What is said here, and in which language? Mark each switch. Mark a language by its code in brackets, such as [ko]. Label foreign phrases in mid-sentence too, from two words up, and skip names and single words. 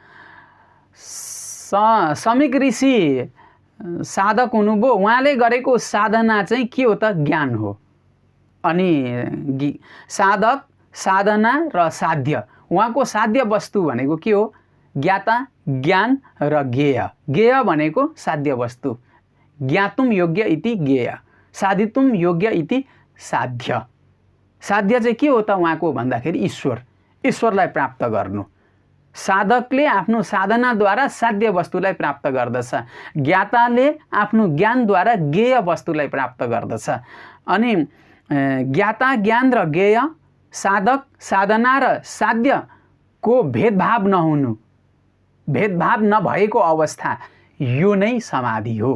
[ne] समीक ऋषि साधक हुनुभयो, उहाँले गरेको साधना चाहिँ के हो त? ज्ञान हो। अनि साधक साधना र साध्य, उहाँको साध्य वस्तु भनेको के हो? ज्ञाता ज्ञान र ज्ञेय। ज्ञेय भनेको साध्य वस्तु, [sa] ज्ञातुम योग्य इति ज्ञेय, साधितुम योग्य इति साध्य। [ne] साध्य चाहिँ के हो त उहाँको भन्दाखेरि ईश्वर, ईश्वरलाई प्राप्त गर्नु। साधकले आफ्नो साधनाद्वारा साध्य वस्तुलाई प्राप्त गर्दछ, ज्ञाताले आफ्नो ज्ञानद्वारा ज्ञेय वस्तुलाई प्राप्त गर्दछ। अनि ज्ञाता ज्ञान र ज्ञेय, साधक साधना र साध्यको भेदभाव नहुनु, भेदभाव नभएको अवस्था, यो नै समाधि हो।